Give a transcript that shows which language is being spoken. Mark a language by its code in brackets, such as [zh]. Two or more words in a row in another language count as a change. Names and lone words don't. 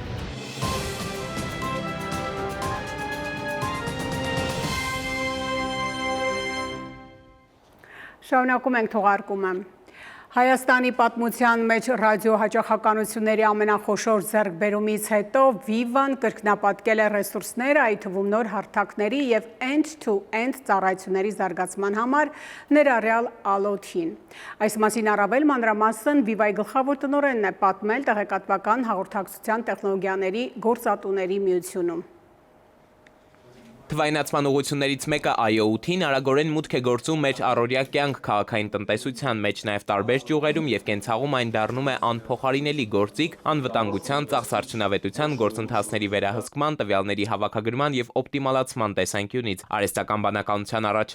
[hy] Շարունակում ենք թողարկումը։ Հայաստանի պատմության մեջ ռադիոհաճախականությունների ամենախոշոր ձեռքբերումից հետո Viva-ն կրկնապատկել է ռեսուրսները, այդ թվում նոր հարթակների և [en] end-to-end [hy] ծառայությունների զարգացման համար, ներառյալ ալոթին։ Այս մասին առավել մանրամասն Viva-ի գլխավոր տնօրենն է պատմել տեղեկատվական հաղորդակցության տեխնոլոգիաների գործատուների միությունում։ Թվայնացման ուղղություններից մեկը IoT-ն արագորեն մուտք է գործում մեր առօրյա կյանք քաղաքային տնտեսության մեջ, նաև տարբեր ճյուղերում եւ կենցաղում այն դառնում է անփոխարինելի գործիք անվտանգության, ծախսարդյունավետության, գործընթացների վերահսկման, տվյալների հավաքագրման եւ օպտիմալացման տեսանկյունից։ Արհեստական բանականության առաջընթացն